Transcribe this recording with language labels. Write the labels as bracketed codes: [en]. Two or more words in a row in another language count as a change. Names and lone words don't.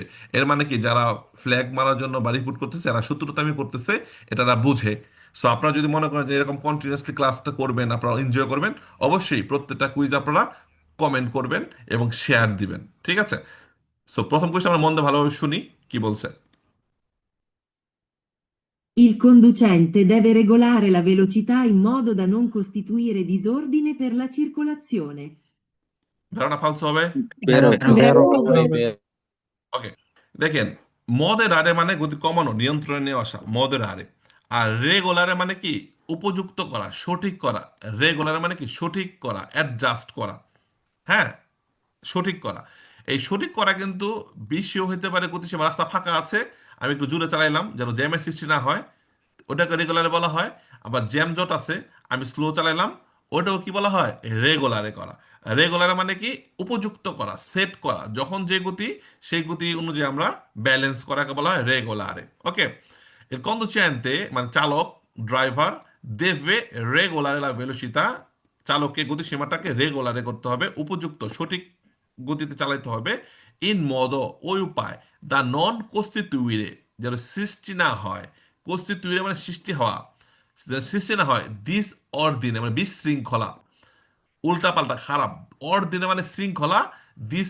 [bn] এর মানে কি, যারা ফ্ল্যাগ মারার জন্য বা রিপোর্ট করতেছে, এরা শত্রুতামি করতেছে, এটা এরা বুঝে। সো আপনারা যদি মনে করেন যে এরকম কন্টিনিউয়াসলি ক্লাসটা করবেন, আপনারা এনজয় করবেন, অবশ্যই প্রত্যেকটা কুইজ আপনারা কমেন্ট করবেন এবং শেয়ার দিবেন, ঠিক আছে? সো প্রথম কোয়েশ্চন আমরা মন দিয়ে ভালোভাবে শুনি, কি বলছে। [it] Il conducente deve regolare la velocità in modo da non costituire disordine per la circolazione. [bn] ধারণা ফালসো হবে। [it] বেরো বেরো [bn] হবে। হবে। ওকে, দেখেন, মদের হারে মানে গতি কমানো, নিয়ন্ত্রণে নিয়ে আসা, মদের হারে। আর রেগুলারে মানে কি, উপযুক্ত করা, সঠিক করা। রেগুলারে মানে কি, সঠিক করা, অ্যাডজাস্ট করা, হ্যাঁ, সঠিক করা। এই সঠিক করা কিন্তু বেশিও হতে পারে, গতিসীমা রাস্তা ফাঁকা আছে, আমি একটু জোরে চালাইলাম যেন জ্যামের সৃষ্টি না হয়, ওটাকে রেগুলারে বলা হয়। আবার জ্যাম জট আছে, আমি স্লো চালাইলাম, ওটাও কি বলা হয়, রেগুলারে করা। রেগুলারে মানে কি, উপযুক্ত করা, সেট করা, যখন যে গতি সেই গতি অনুযায়ী আমরা ব্যালেন্স করাকে বলা হয় রেগুলারে। ওকে, [it] il conducente [bn] মানে চালক, ড্রাইভার, [it] deve regolare la velocità, [bn] চালককে গতিসীমাটাকে রেগুলারে করতে হবে, উপযুক্ত সঠিক গতিতে চালাতে হবে, [it] in modo [bn] ওই উপায়, [it] da non costituire, [bn] যেন সৃষ্টি না হয়, কস্টিটিউইরে মানে সৃষ্টি হওয়া, যেন সৃষ্টি না হয়, ডিস অর্ডিনে মানে বিশৃঙ্খলা, উল্টাপাল্টা খারাপ, অর্ডিনে মানে শৃঙ্খলা, ডিস